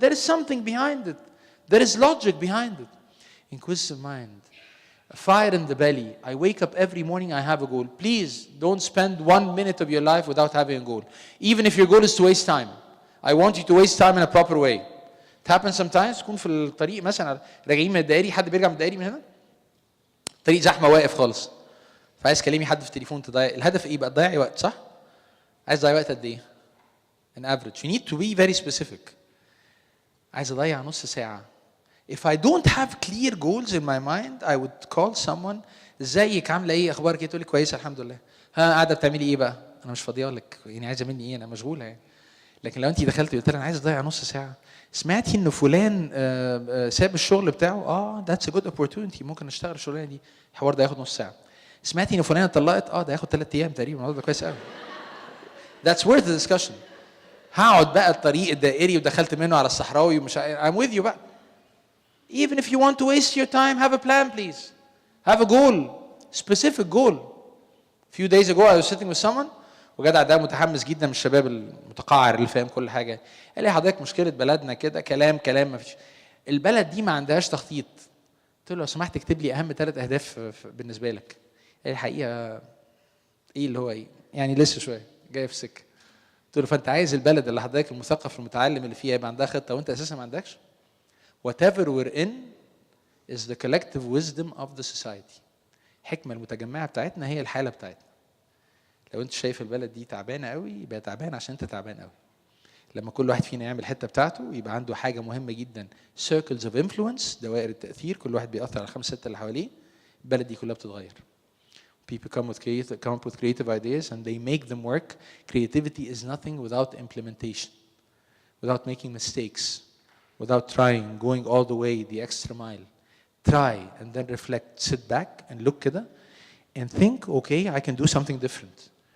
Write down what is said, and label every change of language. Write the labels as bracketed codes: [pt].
[en] There is something behind it. There is logic behind it. Inquisitive mind. A fire in the belly. I wake up every morning, I have a goal. Please don't spend 1 minute of your life without having a goal. Even if your goal is to waste time. I want you to waste time in a proper way. It happens sometimes. [ar] تكون في الطريق مثلا راجعين من الدائري، حد بيرجع من الدائري من هنا، الطريق زحمه واقف خالص، فعايز تكلمي حد في التليفون تضيع الهدف ايه بقى؟ تضيعي وقت، صح؟ عايز تضيع وقت قد ايه؟ [en] an average. You need to be very specific. [ar] عايز اضيع نص ساعه. [en] If I don't have clear goals in my mind, I would call someone. [ar] ازيك، عامله ايه، اخبارك ايه؟ تقول لي كويسه الحمد لله. ها قاعده بتعملي ايه بقى؟ انا مش فاضيه لك، يعني عايزه مني ايه؟ انا مشغوله يعني. لكن لو انت دخلتي قلت لها انا عايز اضيع نص ساعه، سمعتي ان فلان ساب الشغل بتاعه؟ [en] that's a good opportunity، [ar] ممكن اشتغل الشغلانه دي، الحوار ده ياخد نص ساعه. سمعتي ان فلانه اتطلقت؟ ده ياخد 3 ايام تقريبا، الموضوع ده كويس قوي. [en] That's worth the discussion. [ar] هقعد بقى الطريق الدائري ودخلت منه على الصحراوي ومش [en] I'm with you [ar] بقى. [en] Even if you want to waste your time, have a plan, please. Have a goal, specific goal. A few days ago, I was sitting with someone. [ar] وجدع ده متحمس جدا من الشباب المتقاعر اللي فاهم كل حاجه. قال لي حضرتك مشكله بلدنا كده، كلام ما فيش. البلد دي ما عندهاش تخطيط. قلت له لو سمحت اكتب لي اهم 3 اهداف بالنسبه لك. قال لي الحقيقه ايه اللي هو ايه؟ يعني لسه شويه جاي في سكه. قلت له فانت عايز البلد اللي حضرتك المثقف المتعلم اللي فيها يبقى عندها خطه وانت اساسا ما عندكش؟ [en] Whatever we're in is the collective wisdom of the society. [ar] الحكمة المتجمعة بتاعتنا هي الحالة بتاعتنا. لو انت شايف البلد دي تعبانة قوي يبقى تعبان عشان انت تعبان قوي. لما كل واحد فينا يعمل الحتة بتاعته يبقى عنده حاجة مهمة جدا، [en] circles of influence، [ar] دوائر التأثير، كل واحد بيأثر على 5 6 اللي حواليه، البلد دي كلها بتتغير. [en] People come up with creative ideas and they make them work. Creativity is nothing without implementation, without making mistakes, without trying, going all the way, the extra mile. Try and then reflect, sit back and look [ar] كده [en] and think, okay, I can do something different.